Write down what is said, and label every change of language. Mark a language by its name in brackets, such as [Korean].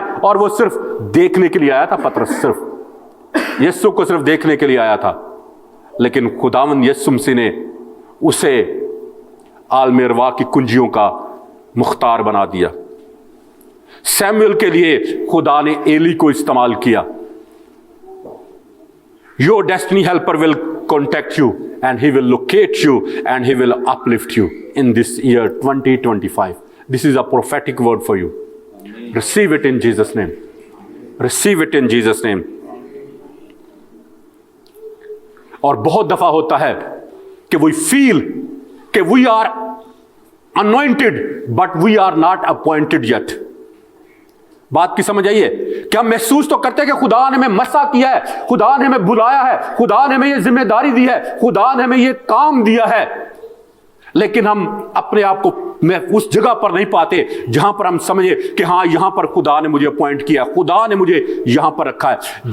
[Hindi] और वो सिर्फ देखने के लिए आया था, पतरस सिर्फ यीशु को सिर्फ देखने के लिए आया था, लेकिन खुदावंद यीशु मसीह ने उसे आलम अरवाह की कुंजियों का मुख्तार बना दिया। सैमुअल के लिए खुदा ने एली को इस्तेमाल किया। [English] Your destiny helper will contact you and he will locate you and he will uplift you in this year 2025. This is a prophetic word for you. Receive it in Jesus' name. Receive it in Jesus' name. [Hindi] और बहुत दफा होता है कि [English] we feel [Hindi] कि [English] we are anointed but we are not appointed yet. [Hindi] बात की समझ आइए? क्या हम महसूस तो करते हैं कि खुदा ने हमें मसा किया है, खुदा ने हमें बुलाया है, खुदा ने हमें ये जिम्मेदारी दी है, खुदा ने हमें ये काम दिया है, लेकिन हम अपने आप को उस जगह पर नहीं पाते जहां पर हम समझे कि हां यहां पर खुदा ने मुझे अपॉइंट किया, खुदा ने मुझे यहां पर रखा है।